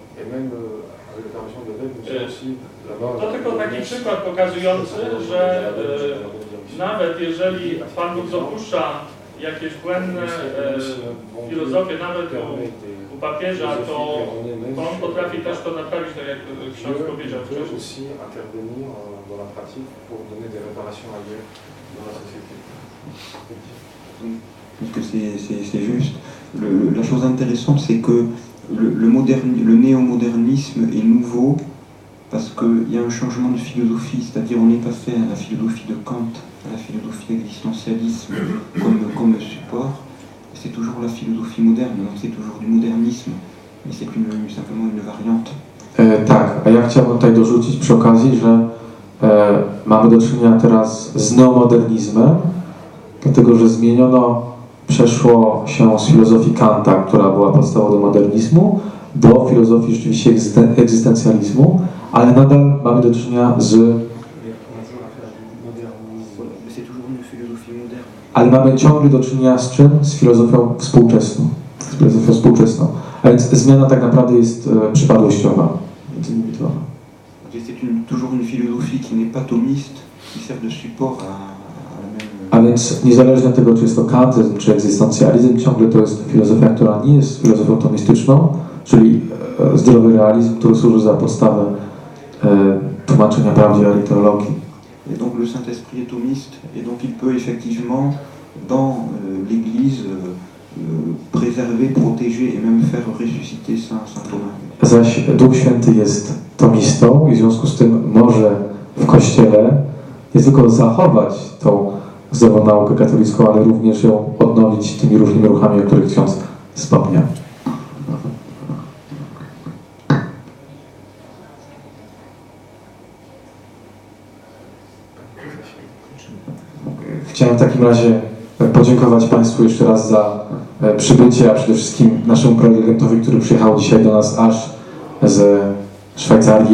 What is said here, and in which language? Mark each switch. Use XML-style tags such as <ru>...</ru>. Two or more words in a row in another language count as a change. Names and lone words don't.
<pl>To tylko taki przykład pokazujący, że nawet jeżeli Pan Bóg dopuszcza jakieś błędne filozofie, nawet u papieża, to on potrafi też to naprawić, tak jak ksiądz powiedział wcześniej.</pl> <fr>Je pense que c'est juste. La chose intéressante, c'est que le néo-modernisme est nouveau parce qu'il y a un changement de philosophie, c'est-à-dire on est passé à la philosophie de Kant, à la philosophie existentialisme comme support. C'est toujours la philosophie moderne, donc c'est toujours du modernisme, mais c'est simplement une variante.</fr> <pl>Tak, a ja chciałbym tutaj dorzucić przy okazji, że mamy do czynienia teraz z neomodernizmem, dlatego że przeszło się z filozofii Kanta, która była podstawą do modernizmu, do filozofii rzeczywiście egzystencjalizmu, ale nadal mamy do czynienia ale mamy ciągle do czynienia z czym? Z filozofią współczesną. A więc zmiana tak naprawdę jest przypadłościowa.</pl> <fr>Toujours une philosophie qui n'est pas thomiste, qui sert de support</fr> <pl>A więc niezależnie od tego, czy jest to kantyzm, czy egzystencjalizm, ciągle to jest filozofia, która nie jest filozofią tomistyczną, czyli zdrowy realizm, który służy za podstawę tłumaczenia prawdziwej teologii.</pl> <fr>Et donc le Saint-Esprit est thomiste, et donc il peut effectivement, dans l'Église, préserver, protéger et même faire ressusciter Saint Thomas.</fr> <pl>Zaś Duch Święty jest tomistą i w związku z tym może w Kościele nie tylko zachować tą zdrową naukę katolicką, ale również ją odnowić tymi różnymi ruchami, o których ksiądz wspomniał. Chciałem w takim razie podziękować Państwu jeszcze raz za przybycie, a przede wszystkim naszemu prelegentowi, który przyjechał dzisiaj do nas aż z Szwajcarii.</pl>